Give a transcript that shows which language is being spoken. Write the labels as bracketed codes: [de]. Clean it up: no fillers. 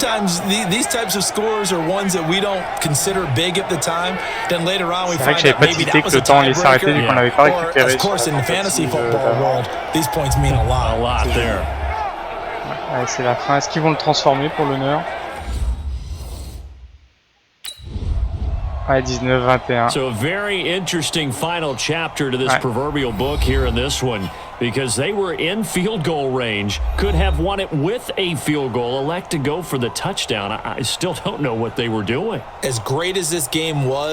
[en] Sometimes these types of scores are ones that we don't consider big at the time. Then later on we find out maybe that was a tiebreaker. Or of course in the fantasy football world, these points mean a lot. A lot there. [fr] Ouais, c'est la fin. Est-ce qu'ils vont le transformer pour l'honneur? Ouais, 19-21. [en] So a very interesting final chapter to this proverbial book here in this one, because they were in field goal range, could have won it with a field goal, elect to go for the touchdown. I still don't know what they were doing. As great as this game was,